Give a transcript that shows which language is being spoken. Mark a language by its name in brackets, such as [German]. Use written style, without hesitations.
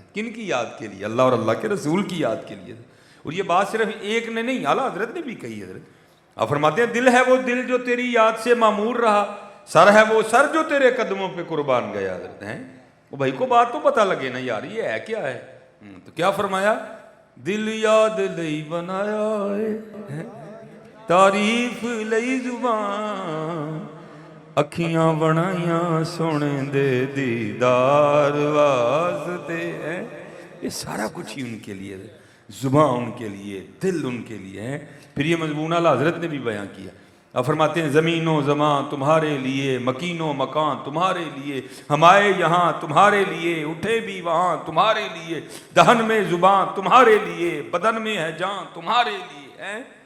[Urdu] کن کی یاد کے لیے؟ اللہ اور اللہ کے رسول کی یاد کے لیے. اور یہ بات صرف ایک نے نہیں، اعلیٰ حضرت نے بھی کہی. حضرت آپ فرماتے ہیں دل ہے وہ دل جو تیری یاد سے معمور رہا، سر ہے وہ سر جو تیرے قدموں پہ قربان گیا. حضرت ہیں وہ بھائی کو بات تو پتہ لگے نا یار یہ ہے کیا ہے. تو کیا فرمایا، [Punjabi] دل یاد لئی بنایا ہے، تعریف لئی زبان، اکھیاں بنائیاں سونے دے دیدار واسطے. [Urdu] یہ سارا کچھ ہی ان کے لیے، زبان ان کے لیے، دل ان کے لیے ہے. پھر یہ مضمون اعلیٰ حضرت نے بھی بیان کیا. اب فرماتے ہیں زمین و زمان تمہارے لیے، مکین و مکان تمہارے لیے، ہم آئے یہاں تمہارے لیے، اٹھے بھی وہاں تمہارے لیے، دہن میں زبان تمہارے لیے، بدن میں ہے جان تمہارے لیے.